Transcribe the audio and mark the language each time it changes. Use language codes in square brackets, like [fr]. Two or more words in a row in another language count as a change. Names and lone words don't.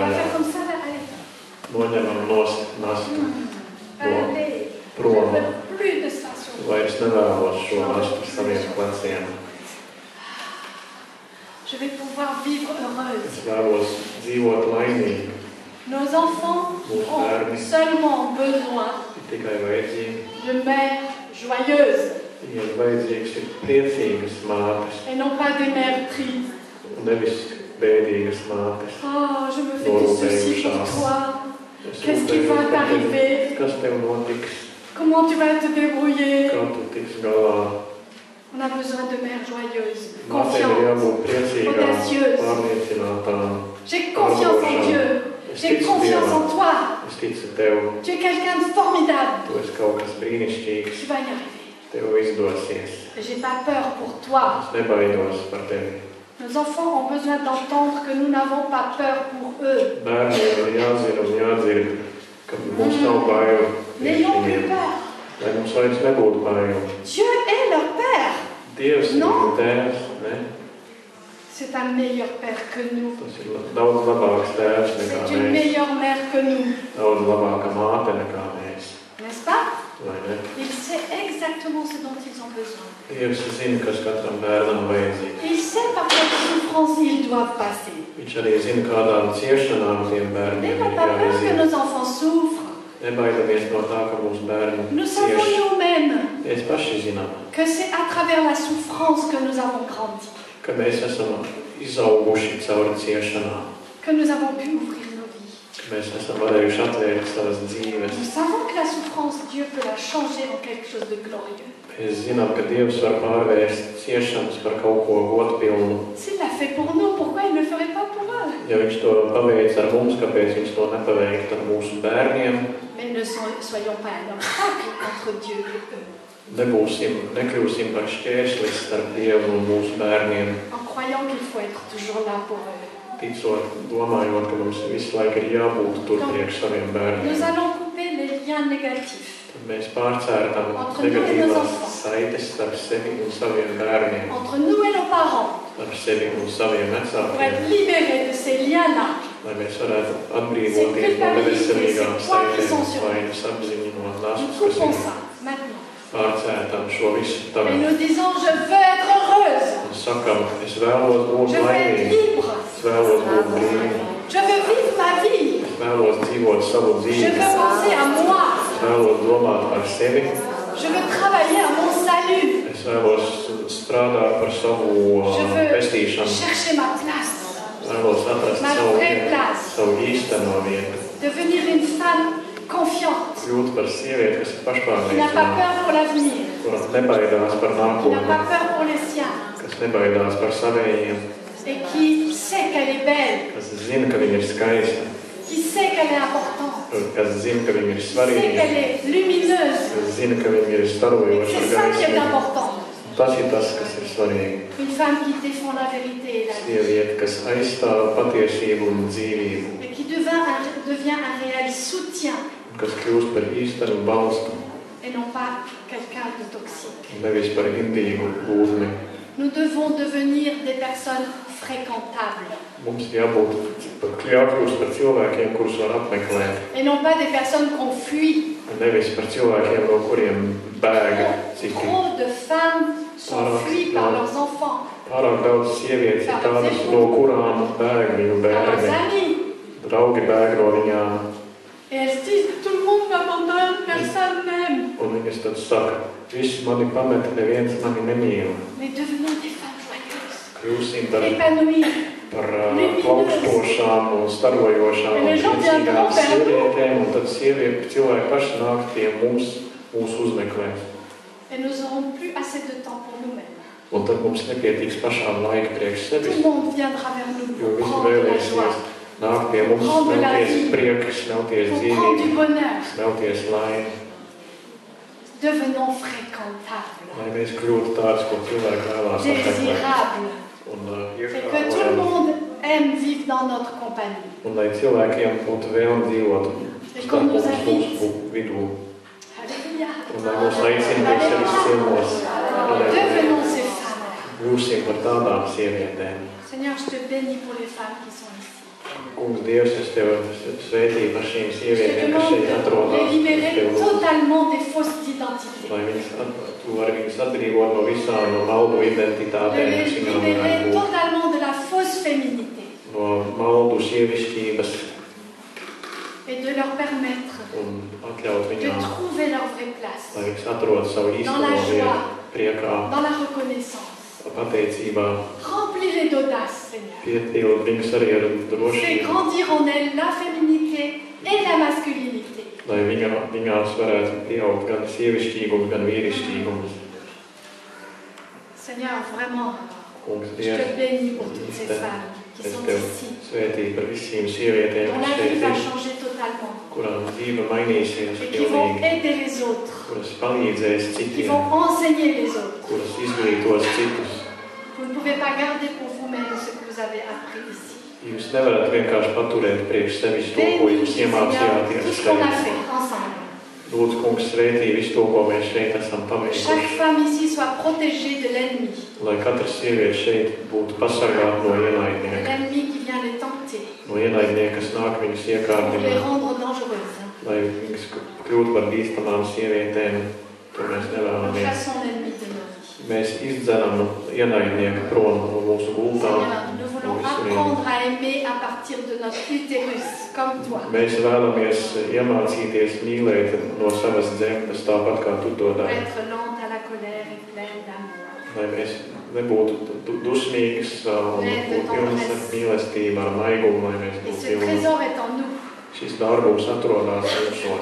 [lv] vaļā, [fr] faire comme ça, allez. [lv] noņemam nost nastu, [fr] Allez. Je [lv] prom. [fr] ne veux plus de ça sur moi. [lv] Vairs nevēlos šo nastu uz saviem pleciem. [fr] Je vais pouvoir vivre heureuse. [lv] Es vēlos dzīvot laimīgi, [fr] Nos enfants ont seulement besoin [lv] ir tikai vajadzīgi, [fr] de mères joyeuses [lv] ja vajadzīgs ir priecīgas mātes, [fr] et non pas des mères tristes. [lv] un nevis bēdīgas mātes. [fr] Oh, je me fais des soucis pour toi. [lv] Es [fr] Qu'est-ce qui va [lv] rūpējos par tevi, [fr] t'arriver? [lv] kas tev notiks, [fr] Comment tu vas te débrouiller? [lv] kā tu tiks galā. [fr] On a besoin de mères joyeuses, [lv] Mātēm ir [fr] confiantes. [lv] jābūt priecīgām, [fr] audacieuses. [lv] pārliecinātām. [fr] J'ai confiance en Dieu. [lv] Es [fr] J'ai [lv] ticu [fr] confiance [lv] Dievam, [fr] en toi. [lv] es ticu Tev, [fr] Tu es quelqu'un de formidable. [lv] Tu esi kaut kas brīnišķīgs, [fr] Tu vas y arriver. [lv] Tev izdosies. [fr] Et j'ai pas peur pour toi. [lv] Es nebaidos par Tevi. [fr] Nos enfants ont besoin d'entendre que nous n'avons pas peur pour eux. [lv] Bērniem ir jāzina un jādzird, ka mums nav bail priekš [fr] N'ayons plus [lv] viņiem, [fr] peur. [lv] lai mums vairs nebūtu bail. [fr] Dieu est leur Père. [lv] Dievs ir [fr] Non. [lv] viņu tēvs, ne? [fr] C'est un meilleur Père que nous. [lv] Tas ir daudz labāks tēvs nekā [fr] C'est une [lv] mēs, [fr] meilleure mère que nous. [lv] daudz labāka māte nekā mēs, [fr] N'est-ce pas? [lv] vai ne? [fr] Il sait exactement ce dont ils ont besoin. [lv] Dievs zina, kas katram bērnam vajadzīgs. [fr] Il sait par quelle souffrance ils doivent passer. [lv] Viņš arī zina, kādām ciešanām tiem bērniem [fr] N'ayons [lv] ir [fr] pas peur que [lv] jāiziet. [fr] nos enfants souffrent. [lv] Nebaidamies no tā, ka mūsu bērni [fr] Nous savons [lv] cieš. [fr] nous-mêmes [lv] Mēs paši zinām, [fr] que c'est à travers la souffrance que nous avons grandi, [lv] ka mēs esam izauguši cauri ciešanām, [fr] que nous avons pu ouvrir nos vies. [lv] ka mēs esam varējuši atvērt savas dzīves. [fr] Nous savons que la souffrance, Dieu peut la changer en quelque chose de glorieux. [lv] Mēs zinām, ka Dievs var pārvērst ciešanas par kaut ko godpilnu. [fr] S'il l'a fait pour nous, pourquoi il ne le ferait pas pour eux? [lv] Ja viņš to paveic ar mums, kāpēc viņš to nepaveikt ar mūsu bērniem? [fr] Mais ne soyons pas un obstacle entre Dieu et eux, [lv] Nekļūsim par šķēršlis starp Dievu un mūsu bērniem, [fr] en croyant qu'il faut être toujours là pour eux. [lv] ticot, domājot, ka mums visu laiku ir jābūt tur priekš saviem bērniem. [fr] Nous allons couper les liens négatifs [lv] Tad mēs pārcērtam [fr] Entre nous et nos [lv] negatīvās [fr] enfants. [lv] saites starp sevi un saviem bērniem, [fr] entre nous et nos parents [lv] starp sevi un saviem [fr] pour [lv] vecākiem, [fr] être libérés de ces liens-là. [lv] lai mēs varētu atbrīvoties no neveselīgām saitēm, vainas apziņu no [fr] Nous [lv] nastas, kas [fr] coupons [lv] ir [fr] ça maintenant. [lv] pārcērtam šo visu [fr] Et [lv] tagad. [fr] nous disons, je veux être heureuse. [lv] Un sakam, es vēlos būt [fr] Je veux être [lv] laimīgs, [fr] libre. [lv] es vēlos būt brīvs, [fr] Je veux vivre ma vie. [lv] es vēlos dzīvot savu [fr] Je [lv] dzīvi, [fr] veux penser à moi. [lv] es vēlos domāt par sevi, [fr] Je veux travailler à mon salut. [lv] es vēlos strādāt par savu [fr] Je veux [lv] pestīšanu, [fr] chercher ma place. [lv] vēlos atrast [fr] Ma [lv] savu [fr] vraie [lv] vietu, [fr] place. [lv] savu īsteno vietu, [fr] Devenir une femme confiante, [lv] kļūt par sievieti, kas ir [fr] qui n'a pas [lv] pašpārliecināta, [fr] peur pour l'avenir, [lv] kura nebaidās par [fr] qui n'a [lv] nākotni, [fr] pas peur pour les siens, [lv] kas nebaidās par savējiem, [fr] et qui sait qu'elle est belle, [lv] kas zina, ka viņa ir skaista, [fr] qui sait qu'elle est importante, [lv] kas zina, ka viņa ir [fr] qui sait [lv] svarīga, [fr] qu'elle est lumineuse. [lv] kas zina, ka viņa ir [fr] Et [lv] starojoša [fr] c'est ça qui est [lv] gaisma. [fr] important. [lv] Tas ir tas, kas ir svarīgi. [fr] Une femme qui défend la vérité et la vie, [lv] Sieviete, kas aizstāv patiesību un dzīvību, [fr] et qui devient un réel soutien, [lv] kas kļūst par īstenu balstu, [fr] et non pas quelqu'un de toxique. [lv] nevis par indīgu būtni. [fr] Nous devons devenir des personnes fréquentables, [lv] Mums jābūt jākļūst par cilvēkiem, kurus var apmeklēt, [fr] et non pas des personnes qu'on fuit. [lv] nevis par cilvēkiem, no kuriem bēga citi. [fr] Trop de femmes sont fuies par leurs enfants, [lv] Pārāk daudz sievietes ir tādas, no kurām bēg viņu [fr] par leurs [lv] bērni. [fr] amis. [lv] Draugi bēg no viņām, [fr] Et elles se disent, tout le monde m'abandonne, personne m'aime. [lv] un viņas tad saka, visi mani pameta, neviens mani nemīl. [fr] Mais devenons des femmes joyeuses, [lv] Kļūsim par [fr] épanouies. [lv] plaukstošām un starojošām un priecīgām sievietēm, un tad cilvēki paši nāk pie mums, mūs uzmeklēt. [fr] Et nous n'aurons plus assez de temps pour nous-mêmes. [lv] Un tad mums nepietiks pašām laika priekš [fr] Tout [lv] sevis, [fr] le monde viendra vers nous [lv] jo [fr] pour [lv] visi [fr] prendre la [lv] vēlēsies [fr] joie, [lv] nāk pie mums, smelties prieku, smelties [fr] pour prendre [lv] dzīvību, [fr] du bonheur. [lv] smelties laimi, [fr] Devenons fréquentables, [lv] lai mēs kļūtu tāds, ko cilvēki vēlās apmeklēt. [fr] désirables, [lv] Un [fr] et que tout le [lv] iekrāvojam, [fr] monde aime vivre dans notre compagnie. [lv] un lai cilvēkiem būtu vēlme dzīvot starp mums mūsu vidū. [fr] Alléluia. [lv] Un lai mūs aicina pie sevis ciemos, [fr] Devenons ces femmes. [lv] kļūsim par tādām sievietēm. [fr] Seigneur, je te bénis pour les femmes qui sont ici. [lv] Kungs, Dievs, es Tev svētīju par šīm [fr] Je te [lv] sievietēm, kas šeit [fr] demande de [lv] atrodas. [fr] les libérer [lv] Tev lūdzu, [fr] totalement des fausses identités. [lv] lai Tu vari viņus atbrīvot no visām no maldu [fr] De [lv] identitātēm, [fr] les [lv] kas viņām [fr] libérer [lv] varētu būt, [fr] totalement de la fausse féminité. [lv] no maldu sievišķības [fr] Et de leur permettre [lv] un atļaut [fr] de [lv] viņām, [fr] trouver leur vraie place. [lv] lai viņas atrod savu īsto [fr] Dans la [lv] vietu, [fr] joie. [lv] priekā, [fr] Dans la reconnaissance. [lv] pateicībā, [fr] Remplis-les d'audace, Seigneur. [lv] piepildot viņus arī ar [fr] Fais [lv] drošību, [fr] grandir en elles la féminité et la masculinité. [lv] lai viņās varētu pieaugt gan sievišķīgums, gan vīrišķīgums. [fr] Seigneur, vraiment, [lv] Kungs, [fr] je [lv] Dievs, [fr] te bénis pour toutes ces femmes qui [lv] es [fr] sont [lv] Tev [fr] ici, [lv] svētīju par visiem sievietēm, [fr] dont [lv] kas [fr] la vie [lv] šeit [fr] va [lv] ir, [fr] changer totalement [lv] kurām dzīve mainīsies [fr] et qui vont [lv] pilnīgi, [fr] aider les autres, [lv] kuras palīdzēs [fr] qui [lv] citiem, [fr] vont enseigner les autres. [lv] kuras izglītos citus. [fr] Vous ne pouvez pas garder pour vous-même ce que vous avez appris ici. [lv] Jūs nevarat vienkārši paturēt priekš sevis to, ko [fr] Bénis, [lv] jūs [fr] Seigneur, [lv] iemācījāties [fr] tout ce qu'on a [lv] šeit. [fr] fait ensemble. [lv] Lūdzu, Kungs, svētī visu to, ko mēs šeit esam [fr] Que [lv] paveikuši. [fr] chaque femme ici soit protégée de l'ennemi, [lv] Lai katra sieviete šeit būtu pasargāta no [fr] de [lv] ienaidnieka. [fr] l'ennemi qui vient les tenter [lv] No ienaidnieka, kas nāk viņus [fr] pour les [lv] iekārdināt. [fr] rendre dangereuses. [lv] Lai viņas kļūtu par bīstamām sievietēm, to mēs [fr] Nous [lv] nevēlamies. [fr] chassons l'ennemi de nos vies. [lv] Mēs izdzenam ienaidnieku prom no mūsu gultām, [fr] Seigneur, nous [lv] no [fr] voulons [lv] visuriem. [fr] apprendre à aimer à partir de notre utérus, comme toi. [lv] Mēs vēlamies iemācīties mīlēt no savas dzemdes, tāpat kā tu to [fr] Pour [lv] dari. [fr] être lente à la colère et pleine d'amour. [lv] Lai mēs nebūtu dusmīgas un būtu pilnas ar mīlestību, ar maigumu, lai mēs [fr] Et [lv] būtu [fr] ce [lv] pilni. [fr] trésor est en nous. [lv] Šis dārgums atrodas mūsos.